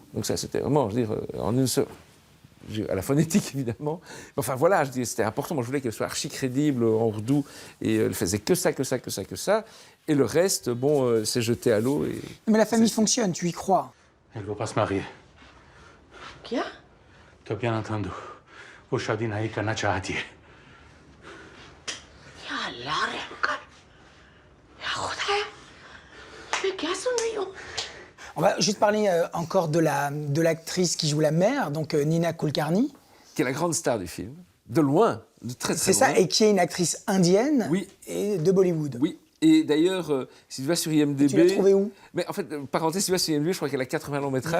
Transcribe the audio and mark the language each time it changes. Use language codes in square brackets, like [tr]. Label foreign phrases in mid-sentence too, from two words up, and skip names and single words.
[fr] Donc ça, c'était vraiment, je veux dire, en une seule... à la phonétique, évidemment. Enfin, voilà, je dis, c'était important. Moi, je voulais qu'elle soit archi crédible en ourdou. Et elle faisait que ça. Et le reste, bon, s'est jeté à l'eau. Et... Mais la famille fonctionne, tu y crois. Elle ne veut pas se marier. [ur] क्या? [fr] Tu as bien entendu. [ur] وہ شادی نہیں کرنا چاہتی ہے. یا اللہ رحم کر. یا خدایا، میں کیا سن رہی ہوں? [fr] On va juste parler encore de l'actrice qui joue la mère, donc Nina Kulkarni. Qui est la grande star du film, de loin, de très très C'est loin. ça, et qui est une actrice indienne Oui. et de Bollywood. Oui. Et d'ailleurs, si tu vas sur IMDb... Tu l'as trouvée où? Mais en fait, parenthèse, si tu vas sur IMDb, je crois qu'elle a 80 longs métrages.